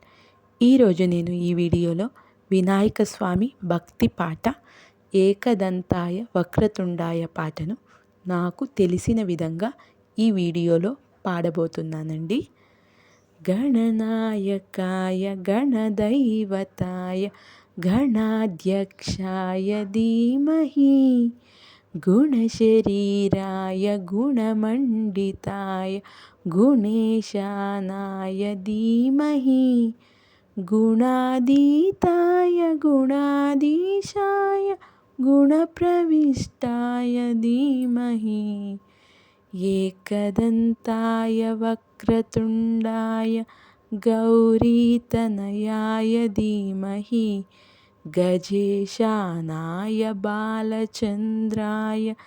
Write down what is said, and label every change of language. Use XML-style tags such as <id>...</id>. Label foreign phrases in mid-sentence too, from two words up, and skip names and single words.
<te>ఈరోజు నేను ఈ వీడియోలో వినాయక స్వామి భక్తి పాట ఏకదంతాయ వక్రతుండాయ పాటను నాకు తెలిసిన విధంగా ఈ వీడియోలో పాడబోతున్నానండి.</te> <sa>గణనాయకాయ గణదైవతాయ గణాధ్యక్షాయ ధీమహి गुणशरीराय गुणमण्डिताय गुणेशानाय धीमहि गुणातीताय गुणाधीशाय गुणप्रविष्टाय धीमहि एकदन्ताय वक्रतुण्डाय गौरीतनयाय धीमहि गजेशानाय बालचन्द्राय</sa>